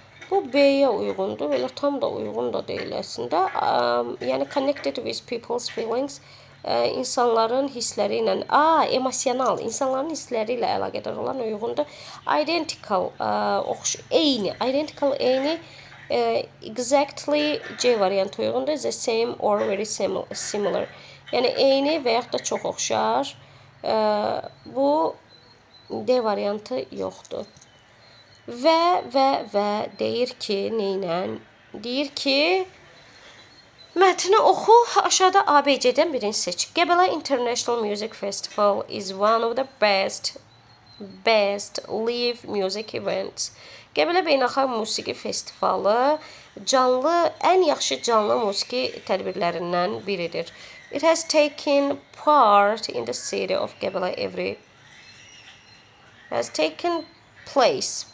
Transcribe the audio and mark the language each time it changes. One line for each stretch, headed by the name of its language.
Azerbaijani: Bu B-yə uyğundur. Elə tam da uyğun da deyil əslində. Yəni
English: connected with people's feelings.
Azerbaijani: İnsanların hissləri ilə, emosional, insanların hissləri ilə əlaqədar olan uyğundur. Identical, eyni, identical, eyni,
English: exactly
Azerbaijani: C variantı uyğundur.
English: The same or very similar.
Azerbaijani: Yəni eyni və yaxud da çox oxşar. Bu D variantı yoxdur. Və deyir ki, neynən? Deyir ki, mətni oxu, aşağıda ABC-dən birini seç.
English: Qəbələ International Music Festival is one of the best live music events.
Azerbaijani: Qəbələ Beynəlxalq Musiqi Festivalı ən yaxşı canlı musiqi tədbirlərindən biridir.
English: It has taken part in the city of Qəbələ has taken place.